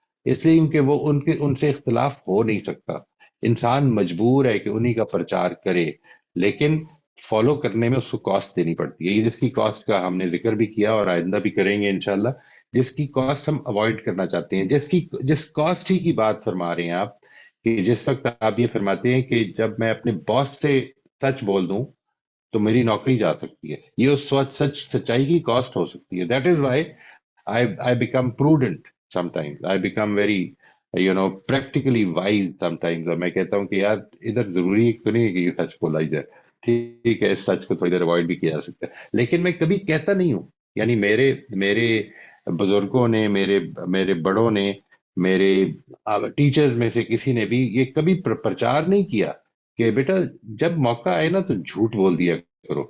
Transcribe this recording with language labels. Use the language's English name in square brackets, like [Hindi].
[Urdu] اس لیے کہ وہ ان سے اختلاف ہو نہیں سکتا. انسان مجبور ہے کہ انہی کا پرچار کرے، لیکن فالو کرنے میں اس کو کاسٹ دینی پڑتی ہے. یہ جس کی کاسٹ کا ہم نے ذکر بھی کیا اور آئندہ بھی کریں گے انشاءاللہ. جس کی کاسٹ ہم اوائڈ کرنا چاہتے ہیں، جس کاسٹ ہی کی بات فرما رہے ہیں آپ، کہ جس وقت آپ یہ فرماتے ہیں کہ جب میں اپنے باس سے سچ بول دوں تو میری نوکری جا سکتی ہے. یہ اس وقت سچائی کی کاسٹ ہو سکتی ہے. [English] That is why I become prudent sometimes. I become very, practically wise sometimes. [Urdu] اور میں کہتا ہوں کہ یار ادھر ضروری تو نہیں ہے کہ یہ سچ بولا ہی جائے. ٹھیک ہے، اس سچ کو تھوڑی دیر اوائڈ بھی کیا جا سکتا ہے، لیکن میں کبھی کہتا نہیں ہوں. یعنی میرے بزرگوں نے، میرے بڑوں نے، میرے ٹیچرز میں سے کسی نے بھی یہ کبھی پرچار نہیں کیا کہ بیٹا جب موقع آئے نا تو جھوٹ بول دیا کرو.